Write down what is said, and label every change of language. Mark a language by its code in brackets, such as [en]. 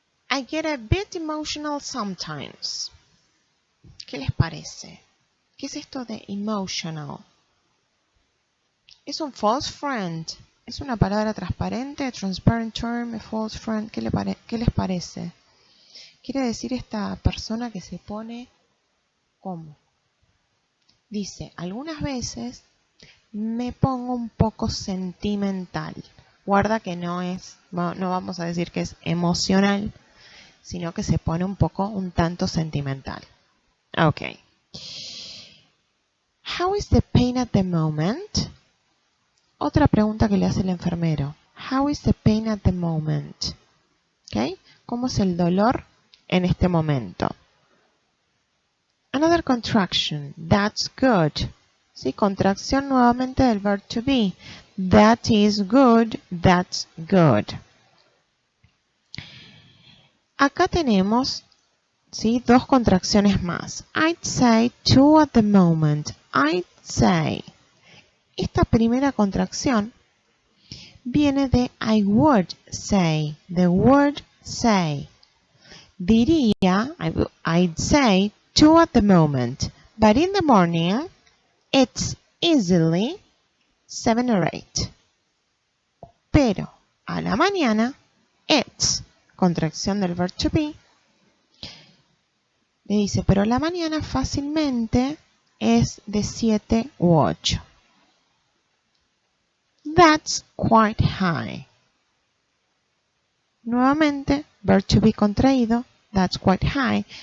[en] I get a bit emotional sometimes. [es] ¿Qué les parece? ¿Qué es esto de emotional? Es un false friend. ¿Es una palabra transparente? Transparent term, a false friend. ¿Qué les parece? Quiere decir esta persona que se pone ¿cómo? Dice, algunas veces me pongo un poco sentimental. Guarda que no vamos a decir que es emocional, sino que se pone un tanto sentimental. Ok. [en] How is the pain at the moment? [es] Otra pregunta que le hace el enfermero. [en] How is the pain at the moment? Okay. [es] ¿Cómo es el dolor en este momento? [en] Another contraction. That's good. [es] ¿Sí? Contracción nuevamente del verb to be. [en] That is good. That's good. [es] Acá tenemos, ¿sí?, dos contracciones más. [en] I'd say two at the moment. I'd say. [es] Esta primera contracción viene de [en] I would say. The word say. [es] Diría, [en] I'd say two at the moment. But in the morning, it's easily 7 or 8. [es] Pero a la mañana, it's, contracción del verb to be, le dice, pero la mañana fácilmente es de 7 u 8. [en] That's quite high. [es] Nuevamente, [en] verb to be [es] contraído. [en] That's quite high.